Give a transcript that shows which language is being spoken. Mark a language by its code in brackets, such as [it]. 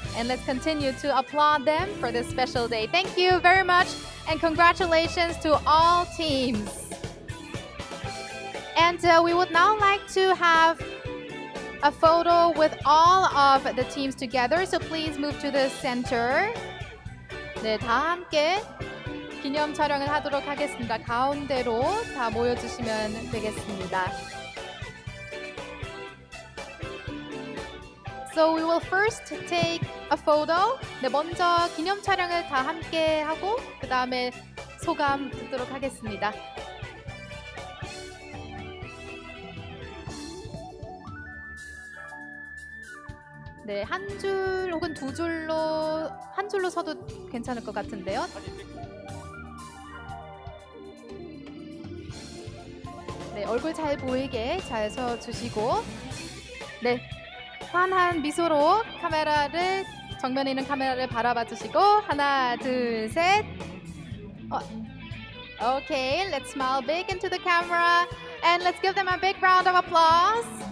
[en] And let's continue to applaud them for this special day. Thank you very much, and congratulations to all teams. And we would now like to have a photo with all of the teams together. So please move to the center. [ko] 네, 다 함께 기념 촬영을 하도록 하겠습니다. 가운데로 다 모여주시면 되겠습니다. [en] So we will first take a photo. [ko] 네, 먼저 기념 촬영을 다 함께 하고 그 다음에 소감 듣도록 하겠습니다. 네, 한 줄 혹은 두 줄로 한 줄로 서도 괜찮을 것 같은데요. 네, 얼굴 잘 보이게 잘 서 주시고, 네, 환한 미소로 카메라를 정면에 있는 카메라를 바라봐 주시고 하나, 둘, 셋. [en] Okay, let's smile big into the camera and let's give them a big round of applause.